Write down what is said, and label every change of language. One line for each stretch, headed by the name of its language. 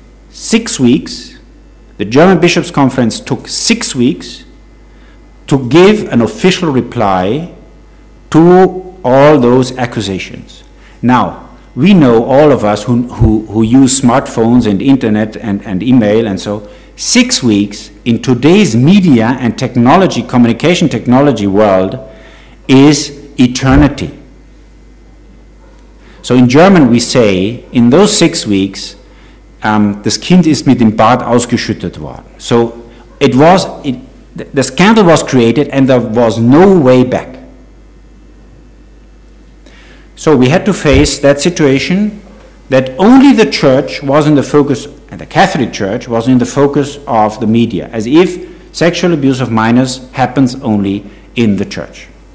English: 6 weeks, the German Bishops' Conference took 6 weeks to give an official reply to all those accusations. Now, we know, all of us who use smartphones and internet and email and so, 6 weeks in today's media and technology, communication technology world is eternity. So in German we say, in those 6 weeks,
German: das Kind ist mit dem Bad ausgeschüttet worden.
English: So the scandal was created and there was no way back. So we had to face that situation that only the church was in the focus, and the Catholic Church was in the focus of the media, as if sexual abuse of minors happens only in the church.